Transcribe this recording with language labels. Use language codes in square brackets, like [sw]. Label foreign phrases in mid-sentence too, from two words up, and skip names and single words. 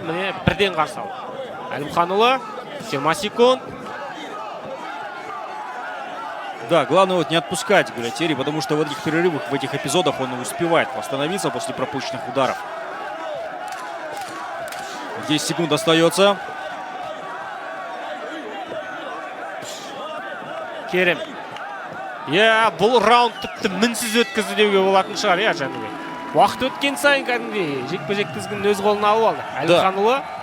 [kk] Міне бірден қарсы алды. Әлімханұлы 20 секунд. [ru] Да, главное вот не отпускать Гуальтиери, потому что в этих перерывах, в этих эпизодах он успевает восстановиться после пропущенных ударов. 10 секунд остается. [kk] Керем. Иә, бұл раунд тіпті мінсіз өткізді деуге болатын шығар, иә, Жәнібек. Уақыт өткен сайын кәдімгідей жекпе-жек тізгінін өз қолына алып алды. Әлімханұлы.